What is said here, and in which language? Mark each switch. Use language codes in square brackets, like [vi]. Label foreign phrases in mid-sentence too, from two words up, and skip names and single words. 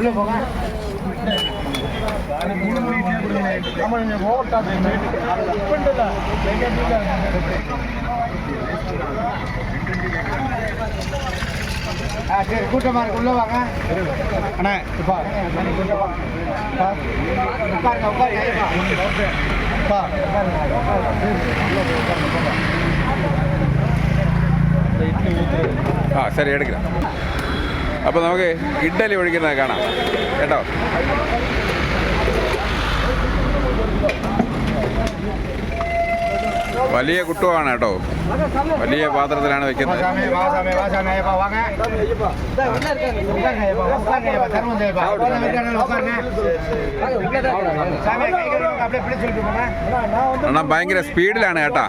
[ta] சரி, கூட்டமாக இருக்கு, உள்ள வாங்க அண்ணா. இப்போ சரி எடுக்கிறேன். [ml] അപ്പോൾ നമുക്ക് ഇഡ്ഡലി ഒഴിക്കുന്നത് കാണാം കേട്ടോ. വലിയ കുട്ടുവാണ് കേട്ടോ, വലിയ പാത്രത്തിലാണ് വെക്കുന്നത്. അണ്ണാ ഭയങ്കര സ്പീഡിലാണ് കേട്ടാ.